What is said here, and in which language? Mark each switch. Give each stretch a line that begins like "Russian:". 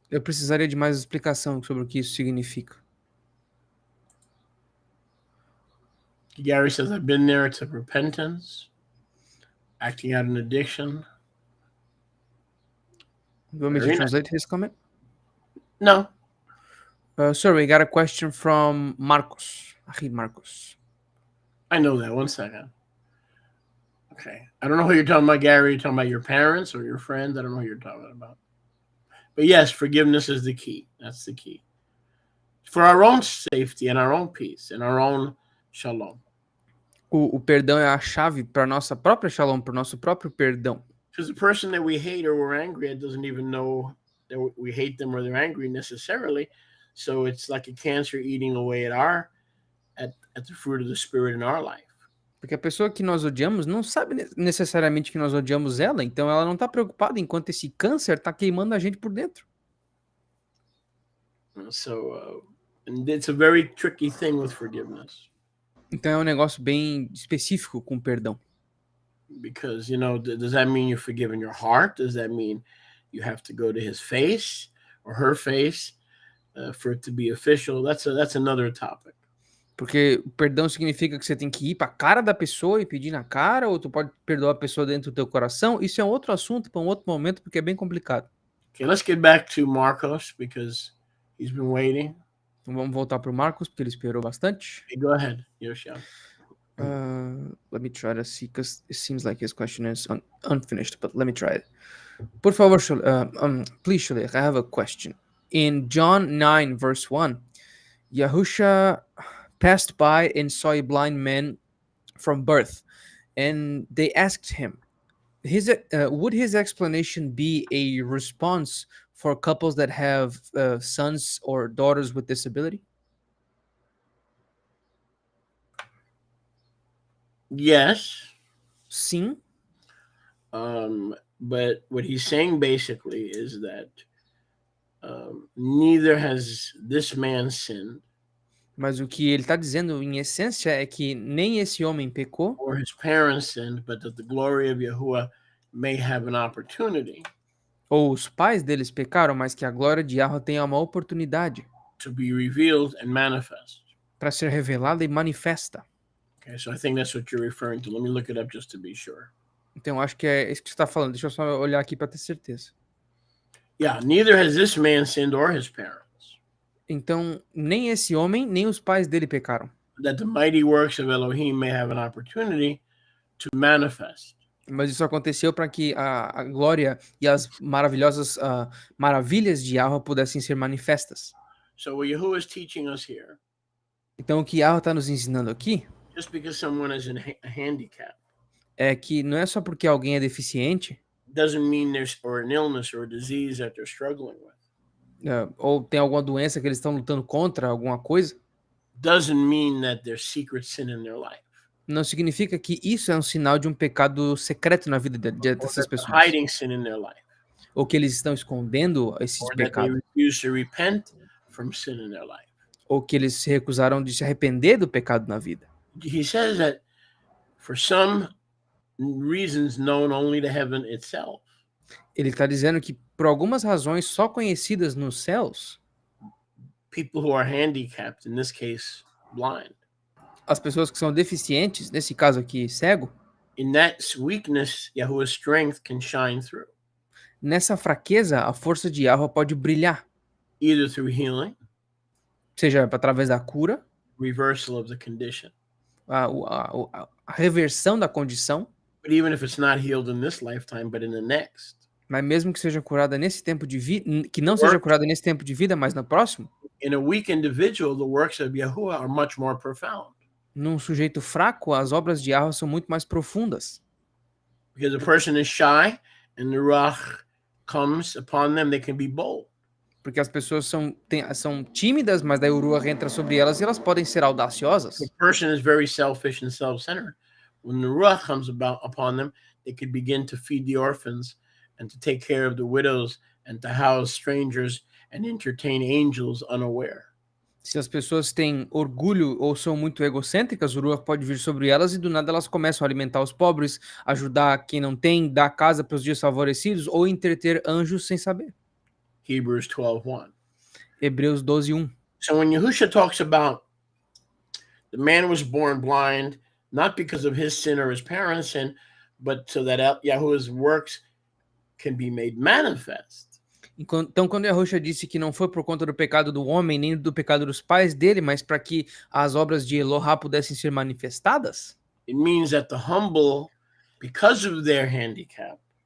Portuguese: Eu precisaria de mais explicação sobre o que isso significa.
English: Gary says, I've been there. It's a repentance, acting out an addiction. You want me to translate his comment? No. Sir, we got a question from Marcos. Ahid Marcos. I know that. One second. Okay. I don't know who you're talking about, Gary. You're talking about your parents or your friends. I don't know who you're talking about. But yes, forgiveness is the key. That's the key. For our own safety and our own peace and our own shalom.
Portuguese: O perdão é a chave para nossa própria shalom, para o nosso próprio perdão.
English: Because the person that we hate or we're angry at doesn't even know that we hate them or they're angry necessarily. So it's like a cancer eating away at the fruit of the spirit in our life.
Portuguese: Porque a pessoa que nós odiamos não sabe necessariamente que nós odiamos ela, então ela não está preocupada enquanto esse câncer está queimando a gente por dentro.
English: So and it's a very tricky thing with forgiveness.
Portuguese: Então é um negócio bem específico com perdão.
English: Because, does that mean you've forgiven your heart? Does that mean you have to go to his face or her face for it to be official? That's another topic.
Portuguese: Porque o perdão significa que você tem que ir para a cara da pessoa e pedir na cara, ou tu pode perdoar a pessoa dentro do teu coração. Isso é um outro assunto para um outro momento, porque é bem complicado.
English: Okay, let's get back to Marcos because he's been waiting.
Portuguese: Então vamos voltar para o Marcos, porque ele esperou bastante.
English: Okay, go ahead, Yoshia. Let me try to see, because it seems like his question is unfinished, but let me try it.
Portuguese: Por favor,
English: please, Shulech, I have a question. In John 9, verse 1, Yahusha passed by and saw a blind man from birth, and they asked him, would his explanation be a response for couples that have sons or daughters with disability? Yes.
Portuguese: Sim.
English: But what he's saying basically is that neither has this man sinned.
Portuguese: Mas o que ele está dizendo, em essência, é que nem esse homem pecou,
English: or his parents sinned, but that the glory of Yahuwah may have an opportunity
Portuguese: ou os pais deles pecaram, mas que a glória de Yahweh tenha uma oportunidade
English: to be revealed and manifest.
Portuguese: para ser revelada e manifesta.
English: Okay, so I think that's what you're referring to. Let me look it up just to be sure.
Portuguese: Então, acho que é isso que você está falando. Deixa eu só olhar aqui para ter certeza.
English: Yeah, neither has this man sinned or his parents.
Portuguese: Então, nem esse homem, nem os pais dele pecaram.
English: That the mighty works of Elohim may have an opportunity to manifest.
Portuguese: Mas isso aconteceu para que a glória e as maravilhosas maravilhas de Yahweh pudessem ser manifestas.
English: So what Yahuwah is teaching us here,
Portuguese: Então, o que Yahweh está nos ensinando aqui
English: just because someone is a handicap,
Portuguese: é que não é só porque alguém é deficiente,
English: doesn't mean there's or an illness or a disease that they're struggling with.
Portuguese: Ou tem alguma doença que eles estão lutando contra, alguma coisa,
English: Doesn't mean that there's secret sin in their life.
Portuguese: não significa que isso é um sinal de um pecado secreto na vida dessas pessoas.
English: Hiding sin in their life.
Portuguese: Ou que eles estão escondendo esses
English: Or that they
Portuguese: pecados.
English: refuse to repent from sin in their life.
Portuguese: Ou que eles se recusaram de se arrepender do pecado na vida.
English: He says that for some reasons known only to heaven itself,
Portuguese: Ele está dizendo que por algumas razões só conhecidas nos céus,
English: people who are handicapped, in this case, blind,
Portuguese: as pessoas que são deficientes, nesse caso aqui, cego,
English: in that weakness, Yahuwah's strength can shine through,
Portuguese: nessa fraqueza, a força de Yahweh pode brilhar,
English: either through healing,
Portuguese: seja através da cura,
English: reversal of the condition.
Portuguese: a reversão da condição,
English: But even if it's not healed in this lifetime, but in the next,
Portuguese: Mas mesmo que seja curada nesse tempo de vida, que não seja
English: Work
Portuguese: curada nesse tempo de vida, mas no próximo,
English: in a weak individual, the works of Yahuwah are much more profound.
Portuguese: num sujeito fraco, as obras de Yahweh são muito mais profundas.
English: Because a person is shy and the Ruach comes upon them, they can be bold.
Portuguese: Porque as pessoas são tímidas, mas daí o Ruach entra sobre elas e elas podem ser
English: The
Portuguese: audaciosas.
English: person is very selfish and self-centered. When the Ruach comes upon them, they could begin to feed the orphans and to take care of the widows and to house strangers and entertain angels unaware.
Portuguese: Se as pessoas têm orgulho ou são muito egocêntricas, o Ruach pode vir sobre elas e do nada elas começam a alimentar os pobres, ajudar quem não tem, dar casa para os desfavorecidos ou entreter anjos sem saber.
English: Hebrews 12:1.
Portuguese: Hebreus 12:1.
English: So when Yahusha talks about the man was born blind, not because of his sin or his parents' sin, but so that Yahuwah's works can be made manifest.
Portuguese: Então, quando Yahushua disse que não foi por conta do pecado do homem, nem do pecado dos pais dele, mas para que as obras de Elohá pudessem ser manifestadas,
English: It means that the humble, because of their handicap,